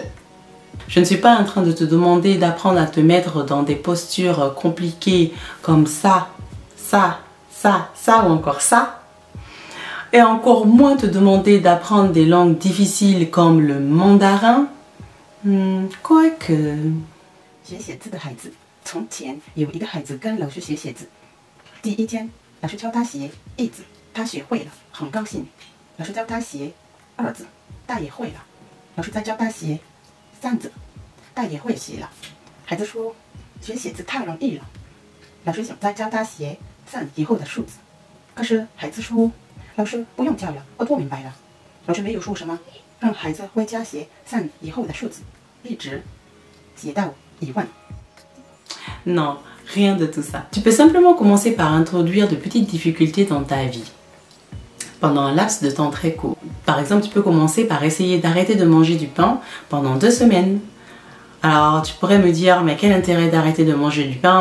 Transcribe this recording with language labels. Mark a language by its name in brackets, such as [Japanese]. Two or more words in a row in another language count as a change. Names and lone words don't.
[French] Je ne suis pas en train de te demander d'apprendre à te mettre dans des postures compliquées comme ça ou encore ça. Et encore moins te demander d'apprendre des langues difficiles comme le mandarin. Quoique... [Chinese] 学写字的孩子，从前有一个孩子跟老师学写字。第一天，老师教他写一字，他学会了，很高兴。老师教他写二字，他也会了。老师再教他写三字，他也会写了。孩子说：“学写字太容易了。”老师想再教他写3以后的数字，可是孩子说：“老师不用教了，我都明白了。” 老师没有说什么，让孩子回家写3以后的数字，一直写到1万。 [French] Non, rien de tout ça. Tu peux simplement commencer par introduire de petites difficultés dans ta vie pendant un laps de temps très court. Par exemple, tu peux commencer par essayer d'arrêter de manger du pain pendant 2 semaines. Alors, tu pourrais me dire, mais quel intérêt d'arrêter de manger du pain?